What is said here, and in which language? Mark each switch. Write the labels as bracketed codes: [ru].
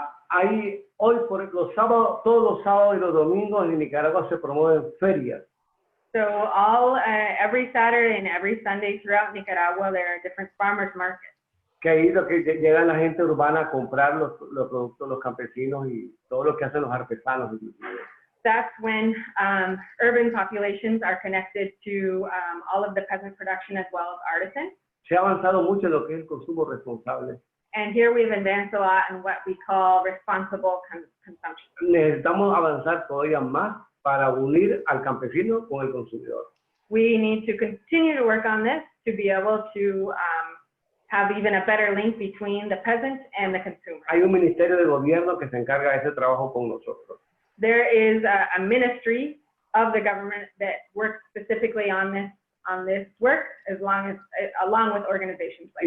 [es] Hay hoy por los sábados, todos los sábados y los domingos en Nicaragua se promueven ferias. [en] So every Saturday and every Sunday throughout Nicaragua there are different farmers markets. [es] Que ahí lo que llega la gente urbana a comprar los productos, los campesinos y todo lo que hacen los artesanos. [en] That's when urban populations are connected to all of the peasant production as well as artisans. [es] Se ha avanzado mucho en lo que es el consumo responsable. [en] And here we've advanced a lot in what we call responsible consumption. [es] Necesitamos avanzar todavía más para unir al campesino con el consumidor. [en] We need to continue to work on this to be able to have even a better link between the peasant and the consumer. [es] Hay un ministerio de gobierno que se encarga de ese trabajo con nosotros. [en] There is a ministry of the government that works specifically on this work, along with organizations like